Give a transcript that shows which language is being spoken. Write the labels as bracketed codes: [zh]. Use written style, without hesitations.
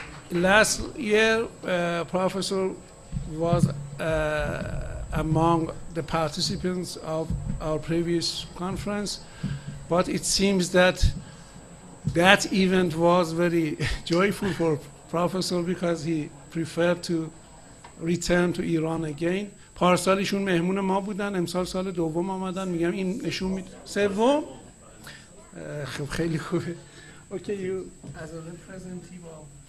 [en] Last year, Professor was among the participants of our previous conference, but it seems that that event was very joyful for Professor because he preferred to return to Iran again. [fa] پارسال ایشون مهمون ما بودن، امسال سال دوم آمدن. میگم این نشون میده سوم. خب خیلی خوبه. [en] Okay, you as a representative of